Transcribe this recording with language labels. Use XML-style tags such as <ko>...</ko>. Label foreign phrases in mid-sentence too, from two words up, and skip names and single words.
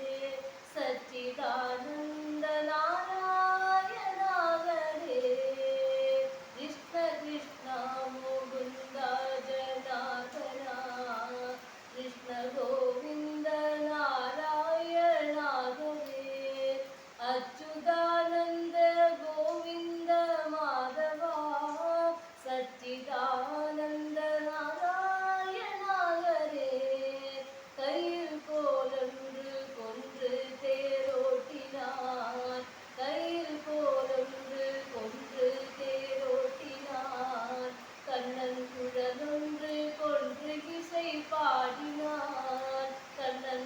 <sa>सच्चिदानन्द नारायण हरे कृष्ण कृष्ण मुकुन्द जनार्दना कृष्ण गोविन्द नारायण हरे अच्युतानन्द गोविन्द माधवा सच्चिदानन्द नारायण हरे</sa> <ta>கையில் கோலொன்று கொன்று தேரோட்டினான் கையில் கோலொன்று கொன்று தேரோட்டினான் கண்ணன் குழலொன்று கொன்று இசை பாடினான் கண்ணன்</ta>